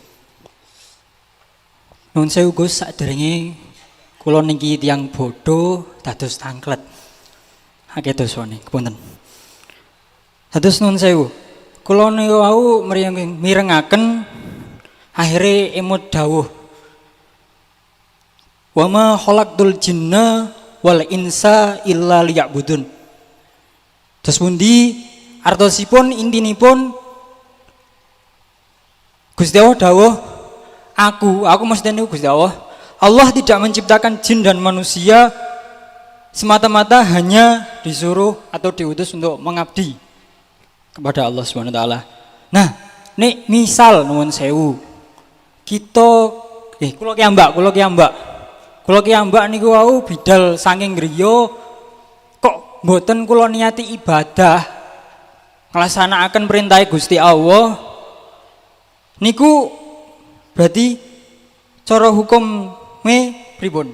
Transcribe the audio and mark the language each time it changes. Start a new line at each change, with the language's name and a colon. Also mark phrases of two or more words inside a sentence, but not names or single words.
Javanese: Nuwun sewu Gus, saderenge kula niki tiyang bodho dados tangklet. Akeh dosane, kepunten. Dados nuwun sewu. Kula niku wau mirengaken akhire emut dawuh.
Arabic: Wa ma khalaqtul jinna wal insa illa liya'budun.
Javanese: Terus pundi artosipun intinipun Gusti Allah dawuh aku maksudnya niku
Indonesian: Gusti Allah tidak menciptakan jin dan manusia semata-mata hanya disuruh atau diutus untuk mengabdi kepada Allah
Arabic: Subhanahu wa taala.
Indonesian: Nah,
Javanese: nek misal nuwun sewu kita kula ki ambak niku wau bidal saking griya kok mboten kula niati ibadah nglaksanaken perintah Gusti Allah niku berarti cara hukum pripun?